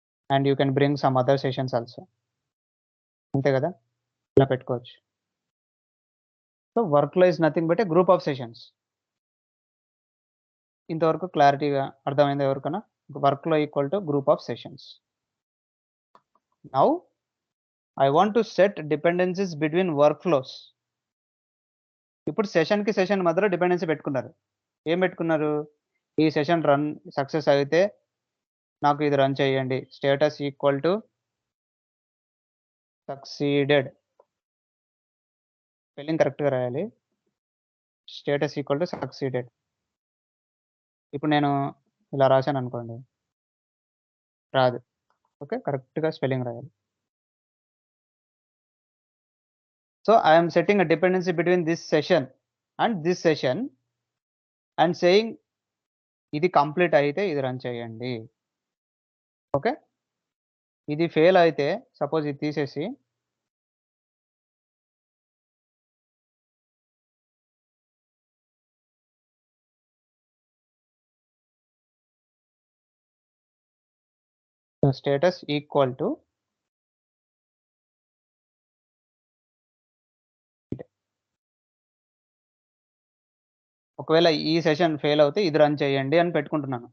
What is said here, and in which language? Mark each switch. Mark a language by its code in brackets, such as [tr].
[en] And you can bring some other sessions also. [te] అంతే గదా! ఇలా పెట్టుకోవచ్చు. [en] So, workflow is nothing but a group of sessions. [te] ఇంతవరకు క్లారిటీగా అర్థమైందా ఎవరికన్నా? [en] Workflow equal to group of sessions. Now I want to set dependencies between workflows. [te] ఇప్పుడు సెషన్‌కి సెషన్ మధ్యలో డిపెండెన్సీ పెట్టుకున్నారు. ఏం పెట్టుకున్నారు? ఈ సెషన్ రన్ సక్సెస్ అయితే నాకు ఇది రన్ చేయండి. [en] Status equal to succeeded. [te] Spelling కరెక్ట్‌గా రాయాలి. [en] Status equal to succeeded. [te] ఇప్పుడు నేను ఇలా రాశాననుకోండి. రాదు. ఓకే. కరెక్ట్‌గా స్పెల్లింగ్ రాయాలి. [en] So I am setting a dependency between this session and this session and saying [te] ఇది కంప్లీట్ అయితే ఇది రన్ చేయండి. ఓకే. ఇది ఫెయిల్ అయితే సపోజ్ ఇది తీసేసి స్టేటస్ ఈక్వల్ టు ఒకవేళ ఈ సెషన్ ఫెయిల్ అవుతే ఇది రన్ చేయండి అని పెట్టుకుంటున్నాను.